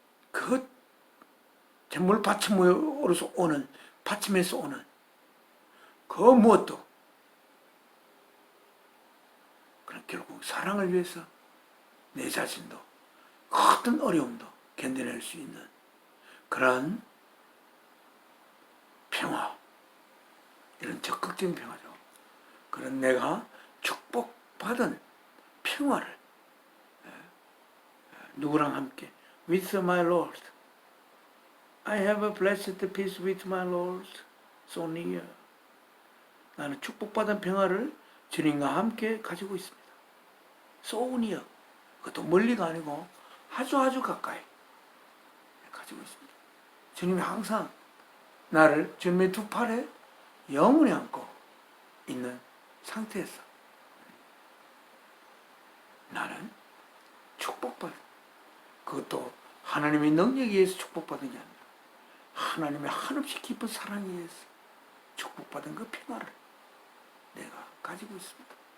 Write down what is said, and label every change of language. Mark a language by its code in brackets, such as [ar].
[ko] 그 제물 바침으로서 오는, 바침에서 오는 그 무엇도 그럼 결국 사랑을 위해서 내 자신도 어떤 어려움도 견뎌낼 수 있는 그런 평화, 이런 적극적인 평화죠. 그런 내가 축복받은 평화를 누구랑 함께 [en] with my Lord. I have a blessed peace with my Lord so near. [ko] 나는 축복받은 평화를 주님과 함께 가지고 있습니다. [en] so near. [ko] 그것도 멀리가 아니고 아주 가까이 가지고 있습니다. 주님이 항상 나를 주님의 두 팔에 영원히 안고 있는 상태에서 나는 축복받은, 그것도 하나님의 능력에 의해서 축복받은 게 아니라 하나님의 한없이 깊은 사랑에 의해서 축복받은 그 평화를 내가 가지고 있습니다.